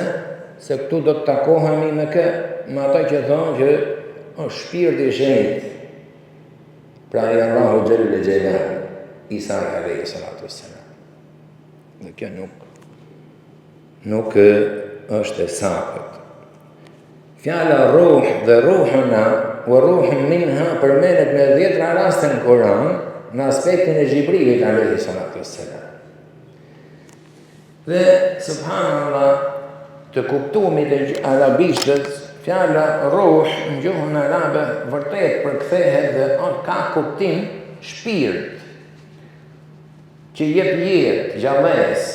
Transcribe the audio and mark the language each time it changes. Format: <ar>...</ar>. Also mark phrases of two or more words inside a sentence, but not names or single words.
<sq>Se këtu do të takohemi me ata që thonë që është shpirti i shenjtë. Pra i Allahu</sq> <ar>جل جلاله,</ar> <sq>Isa</sq> <ar>عليه الصلاة والسلام.</ar> <sq>Dhe kjo nuk është e sakët. Fjala ruh dhe</sq> <ar>روحنا وروح منها</ar> <sq>përmenet me 10 raste në Kur'an në aspektin e Gjibrilit</sq> <ar>عليه الصلاة والسلام.</ar> <sq>Dhe subhanallah, të kuptumit e arabishtës, fjala ruh në gjuhën arabe vërtet përkthehet dhe ka kuptim shpirt, që jep jetë, gjallësë.</sq>